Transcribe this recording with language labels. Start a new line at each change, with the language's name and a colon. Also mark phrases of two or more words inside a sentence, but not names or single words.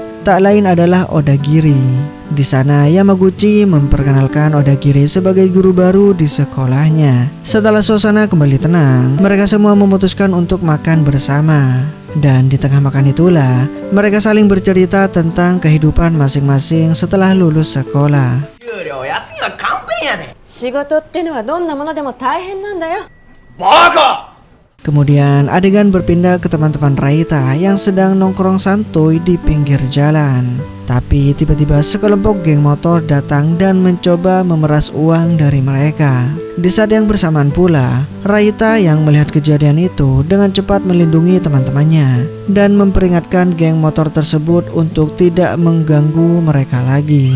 Indonesian: Tak lain adalah Odagiri. Di sana Yamaguchi memperkenalkan Odagiri sebagai guru baru di sekolahnya. Setelah suasana kembali tenang, mereka semua memutuskan untuk makan bersama. Dan di tengah makan itulah mereka saling bercerita tentang kehidupan masing-masing setelah lulus sekolah.
Japanese: 給料安いは勘弁やねん。仕事ってのはどんなものでも大変なんだよ。バカ！
Indonesian: Kemudian adegan berpindah ke teman-teman Raita yang sedang nongkrong santuy di pinggir jalan. Tapi tiba-tiba sekelompok geng motor datang dan mencoba memeras uang dari mereka. Di saat yang bersamaan pula, Raita yang melihat kejadian itu dengan cepat melindungi teman-temannya dan memperingatkan geng motor tersebut untuk tidak mengganggu mereka lagi.